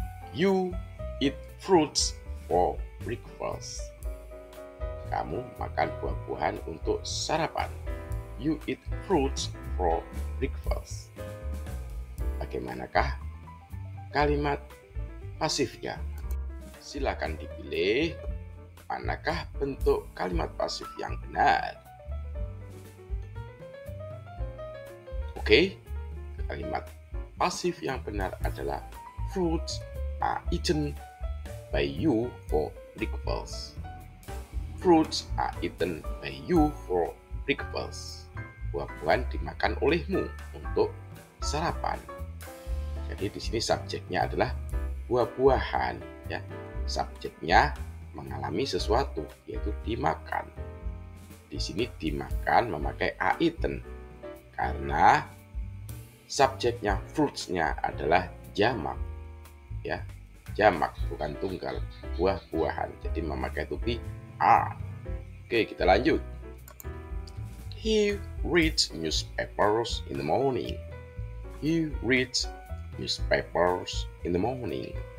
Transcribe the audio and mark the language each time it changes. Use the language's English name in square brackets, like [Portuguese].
[English] You eat fruits for breakfast. [Indonesian] Kamu makan buah-buahan untuk sarapan. [English] You eat fruits for breakfast. [Indonesian] Bagaimanakah kalimat pasifnya? Silakan dipilih. Manakah bentuk kalimat pasif yang benar? Oke, kalimat pasif yang benar adalah [English] fruits are eaten by you for breakfast. Fruits are eaten by you for breakfast. [Indonesian] Buah-buahan dimakan olehmu untuk sarapan. Jadi di sini subjeknya adalah buah-buahan, ya. Subjeknya mengalami sesuatu, yaitu dimakan. Di sini dimakan memakai [English] are eaten [Indonesian] karena subjeknya fruitsnya adalah jamak, ya, jamak bukan tunggal, buah-buahan. Jadi memakai to be are. Oke, kita lanjut. [English] He reads newspapers in the morning. He reads newspapers in the morning.